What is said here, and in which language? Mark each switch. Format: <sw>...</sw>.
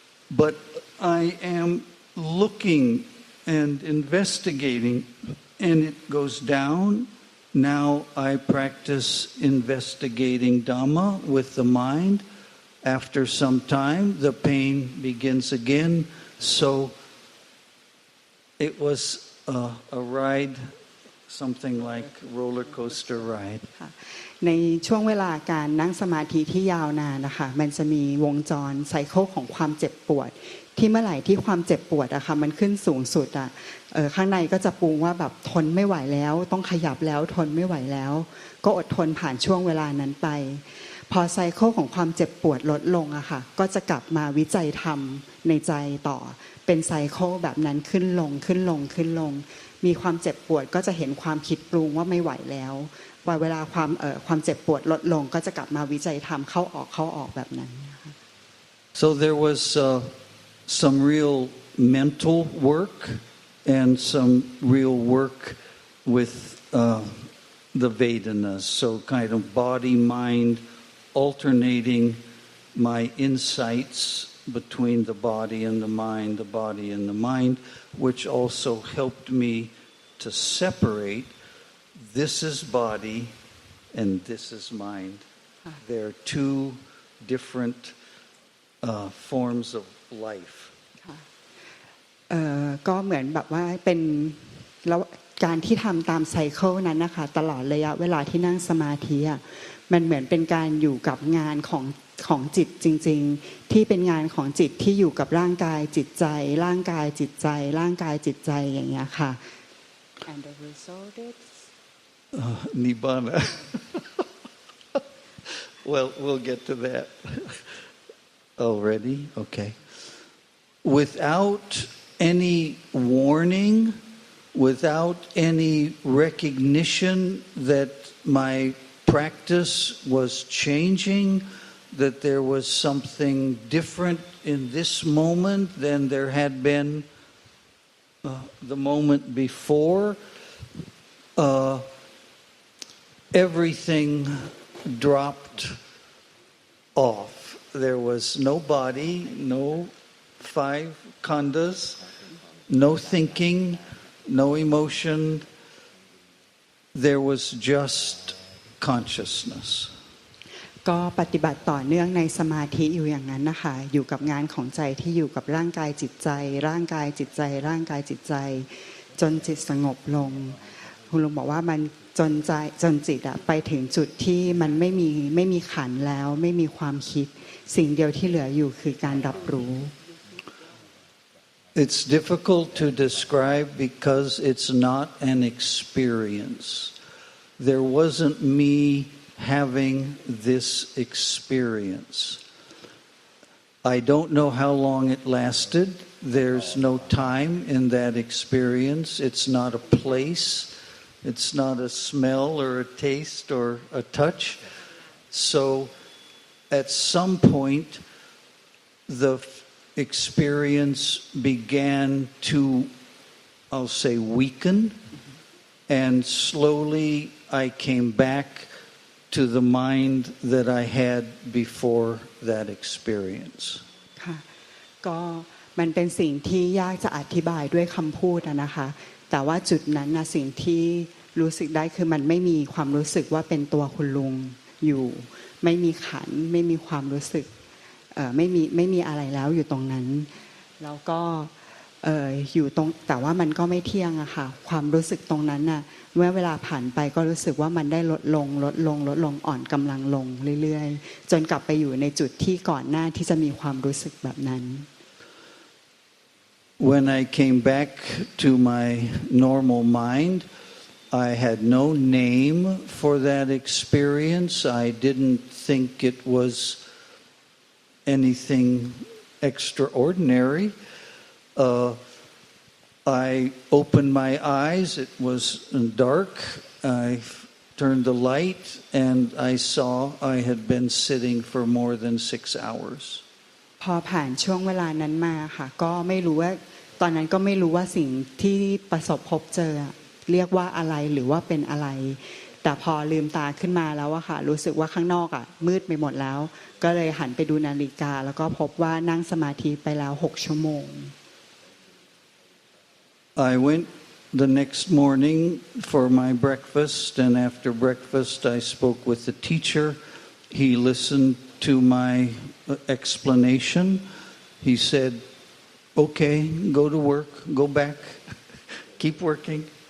<en>but I am looking and investigating and it goes down now I practice investigating Dhamma with the mind after some time the pain begins again so it was a ride something like roller coaster ride</en> <th>ในช่วงเวลาการนั่งสมาธิที่ยาวนานนะคะมันจะมีวงจรไซเคิลของความเจ็บปวดที่เมื่อไหร่ที่ความเจ็บปวดอะค่ะมันขึ้นสูงสุดอะข้างในก็จะปรุงว่าแบบทนไม่ไหวแล้วต้องขยับแล้วทนไม่ไหวแล้วก็อดทนผ่านช่วงเวลานั้นไปพอไซเคิลของความเจ็บปวดลดลงอะค่ะก็จะกลับมาวิจัยธรรมในใจต่อเป็นไซเคิลแบบนั้นขึ้น ลงมีความเจ็บปวดก็จะเห็นความคิดปรุงว่าไม่ไหวแล้วว่าเวลาความเจ็บปวดลดลงก็จะกลับมาวิจัยธรรมเข้าออกแบบนั้น</th> <en>So there was some real mental work and some real work with the Vedanas so kind of body mind alternating my insights between the body and the mind which also helped me to separate this is body and this is mind they're two different forms of life</en> <th>ก็เหมือนแบบว่าเป็นแล้วการที่ทำตามไซเคิลนั้นนะคะตลอดระยะเวลาที่นั่งสมาธิอ่ะมันเหมือนเป็นการอยู่กับงานของจิตจริงๆที่เป็นงานของจิตที่อยู่กับร่างกายจิตใจร่างกายจิตใจอย่างเงี้ยค่ะ</th> <en>and the result is Nibbana well we'll get to that already okay without any warning without any recognition that my practice was changing that there was something different in this moment than there had been the moment before, everything dropped off. There was no body, no 5 khandhas, no thinking, no emotion. There was just consciousness.</en> <th>ก็ปฏิบัติต่อเนื่องในสมาธิอยู่อย่างนั้นนะคะอยู่กับงานของใจที่อยู่กับร่างกายจิตใจร่างกายจิตใจร่างกายจิตใจจนจิตสงบลงคุณลุงบอกว่ามันจนจิตไปถึงจุดที่มันไม่มีขันธ์แล้วไม่มีความคิดสิ่งเดียวที่เหลืออยู่คือการรับรู้</th> <en>It's difficult to describe because it's not an experience. There wasn't me having this experience. I don't know how long it lasted. There's no time in that experience. It's not a place. It's not a smell or a taste or a touch. So at some point, the experience began to, I'll say, weaken, and slowly I came back to the mind that I had before that experience.</en> <th>ค่ะก็มันเป็นสิ่งที่ยากจะอธิบายด้วยคำพูดนะคะแต่ว่าจุดนั้นนะสิ่งที่รู้สึกได้คือมันไม่มีความรู้สึกว่าเป็นตัวคุณลุงอยู่ไม่มีขันธ์ไม่มีความรู้สึกไม่มีอะไรแล้วอยู่ตรงนั้นแล้วก็ อยู่ตรงแต่ว่ามันก็ไม่เที่ยงอะค่ะความรู้สึกตรงนั้นน่ะเมื่อเวลาผ่านไปก็รู้สึกว่ามันได้ลดลงอ่อนกำลังลงเรื่อยๆจนกลับไปอยู่ในจุดที่ก่อนหน้าที่จะมีความรู้สึกแบบนั้น</th> <en>When I came back to my normal mind, I had no name for that experience. I didn't think it was anything extraordinary. I opened my eyes. It was dark. I turned the light, and I saw I had been sitting for more than 6 hours.</en> <th>พอผ่านช่วงเวลานั้นมาค่ะก็ไม่รู้ว่าตอนนั้นก็ไม่รู้ว่าสิ่งที่ประสบพบเจอเรียกว่าอะไรหรือว่าเป็นอะไรแต่พอลืมตาขึ้นมาแล้วอะค่ะรู้สึกว่าข้างนอกอะมืดไปหมดแล้วก็เลยหันไปดูนาฬิกาแล้วก็พบว่านั่งสมาธิไปแล้ว6 ชั่วโมง</th> <en>I went the next morning for my breakfast, and after breakfast I spoke with the teacher. He listened to my explanation. He said, "Okay, go to work, go back, keep working."</en>